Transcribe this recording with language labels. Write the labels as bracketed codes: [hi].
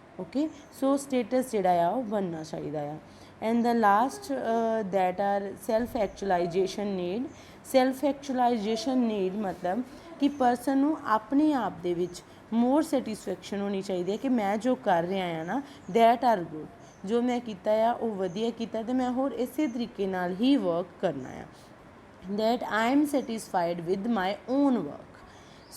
[pa] Okay, so status ਜਿਹੜਾ ਆ ਉਹ ਬਣਨਾ ਚਾਹੀਦਾ ਆ। [en] And the last that are self actualization need. [pa] Self actualization need ਮਤਲਬ ਕਿ ਪਰਸਨ ਨੂੰ ਆਪਣੇ ਆਪ ਦੇ ਵਿੱਚ ਮੋਰ ਸੈਟਿਸਫੈਕਸ਼ਨ ਹੋਣੀ ਚਾਹੀਦੀ ਹੈ ਕਿ ਮੈਂ ਜੋ ਕਰ ਰਿਹਾ ਆ ਨਾ, ਦੈਟ ਆਰ ਗੁੱਡ, ਜੋ ਮੈਂ ਕੀਤਾ ਆ ਉਹ ਵਧੀਆ ਕੀਤਾ ਅਤੇ ਮੈਂ ਹੋਰ ਇਸੇ ਤਰੀਕੇ ਨਾਲ ਹੀ ਵਰਕ ਕਰਨਾ ਆ, [en] That I am satisfied with my own work.